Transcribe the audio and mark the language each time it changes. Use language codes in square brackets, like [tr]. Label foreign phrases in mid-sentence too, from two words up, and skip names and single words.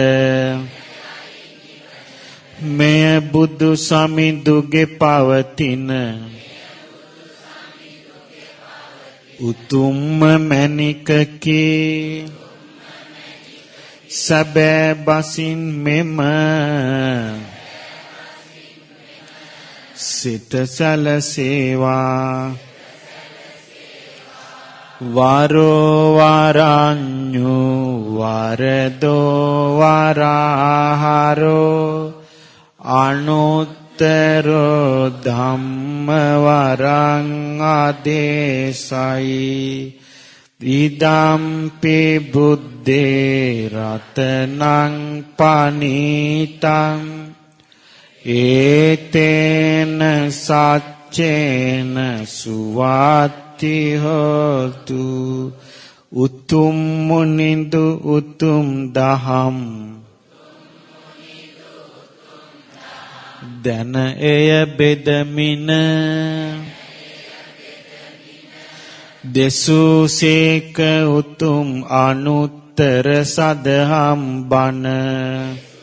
[si] මෙය බුදු සමිඳුගේ පවතින උතුම්ම මැණිකකි සැබෑ බසින් මෙම සිත සැලසේවා [pi] වරෝ වරඤ්ඤු වරදෝ වරහරෝ අනුත්තරෝ ධම්ම වරං ආදේශයි ඉදම්පි බුද්ධේ රතනං පනීතං ඒතේන සච්චේන සුවාති හෝතු [si] උතුම් මුනිඳු උතුම් දහම් දැන එය බෙදමින දෙසුසේක උතුම් අනුත්තර සදහම් බණ